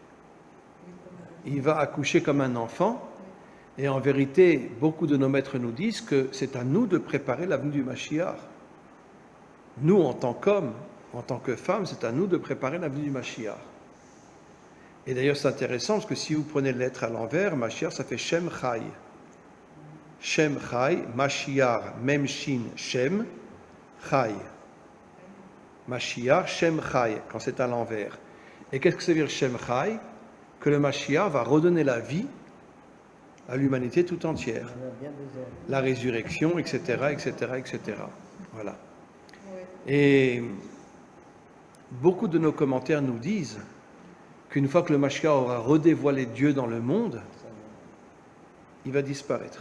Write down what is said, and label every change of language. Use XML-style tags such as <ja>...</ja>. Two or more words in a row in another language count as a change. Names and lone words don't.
<fr>Il va accoucher comme un enfant. Et en vérité, beaucoup de nos maîtres nous disent que c'est à nous de préparer la venue du Mashiach. Nous, en tant qu'hommes, en tant que femmes, c'est à nous de préparer la venue du Mashiach. Et d'ailleurs, c'est intéressant parce que si vous prenez les lettres à l'envers, Mashiach, ça fait</fr> <he>שם חי. שם חי, משיח, מם שין, שם, חי. משיח, שם חי,</he> <fr>quand c'est à l'envers. Et qu'est-ce que ça veut dire</fr> <he>שם חי?</he> <fr>Que le Mashiach va redonner la vie à l'humanité tout entière. On en a bien besoin. La résurrection, etc., etc., etc. Voilà. Ouais. Et beaucoup de nos commentaires nous disent qu'une fois que le Mashiach aura redévoilé Dieu dans le monde, il va disparaître.</fr>